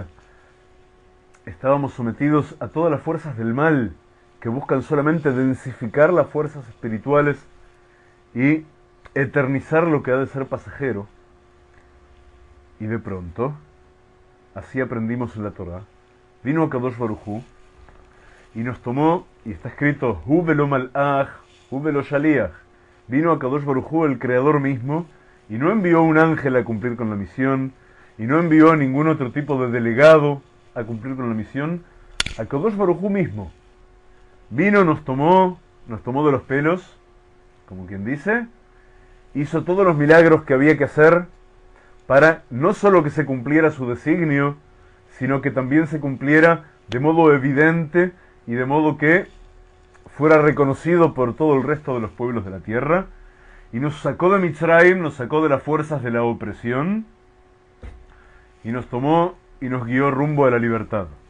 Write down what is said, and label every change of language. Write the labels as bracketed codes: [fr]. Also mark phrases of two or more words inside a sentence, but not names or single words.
[es] Estábamos sometidos a todas las fuerzas del mal que buscan solamente densificar las fuerzas espirituales y eternizar lo que ha de ser pasajero. Y de pronto, así aprendimos en la Torá, vino a [he] קדוש ברוך הוא [es] y nos tomó, y está escrito [he] הוא ולא מלאך הוא ולא שליח. Vino הקדוש ברוך הוא, [es] el creador mismo, y no envió un ángel a cumplir con la misión, y no envió a ningún otro tipo de delegado a cumplir con la misión. [he] הקדוש ברוך הוא [es] mismo vino, nos tomó de los pelos, como quien dice, hizo todos los milagros que había que hacer para no solo que se cumpliera su designio, sino que también se cumpliera de modo evidente y de modo que fuera reconocido por todo el resto de los pueblos de la tierra, y nos sacó de Mitzrayim, nos sacó de las fuerzas de la opresión, y nos tomó y nos guió rumbo a la libertad.